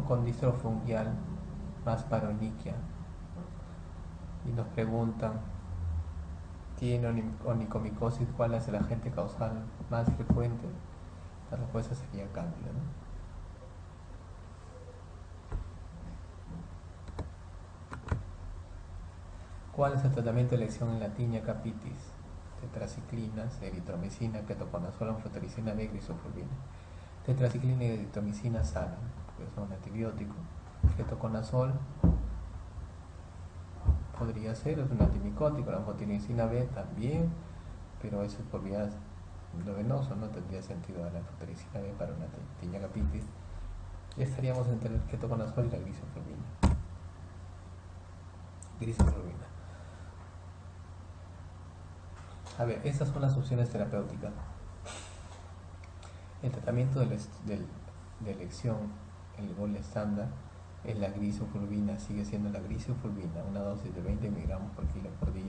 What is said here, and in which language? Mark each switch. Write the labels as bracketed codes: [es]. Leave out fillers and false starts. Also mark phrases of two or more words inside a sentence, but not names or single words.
[es] Con distrofungial más paroniquia, y nos preguntan, ¿tiene onicomicosis? ¿Cuál es el agente causal más frecuente? La respuesta sería cándida, ¿no? ¿Cuál es el tratamiento de elección en la tinea capitis? Tetraciclinas, eritromicina, ketoconazol, anfotericina B, grisofulvina. Tetraciclina y eritromicina salen, porque son antibióticos. Ketoconazol podría ser, es un antimicótico. La anfotericina B también, pero eso es por vía venoso, no tendría sentido dar la anfotericina B para una tinea capitis. Y estaríamos entre el ketoconazol y la grisofulvina. A ver, estas son las opciones terapéuticas. El tratamiento de elección, el gol estándar, es la grisofulvina, sigue siendo la grisofulvina, una dosis de 20 miligramos por kilo por día.